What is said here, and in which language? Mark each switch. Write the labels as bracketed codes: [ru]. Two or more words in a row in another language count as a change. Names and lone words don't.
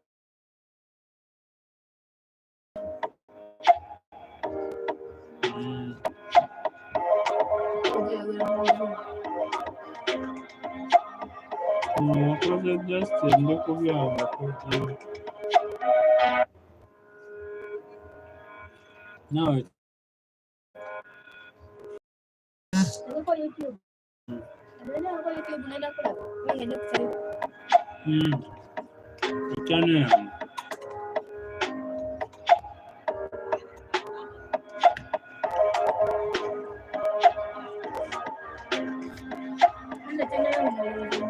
[rw] Wakoze Justin ndi kubyanga kugira nawe Ariko YouTube. [sw] Ariko YouTube nenda kula. Wewe ndio kusali. channel yangu Nenda tena wewe.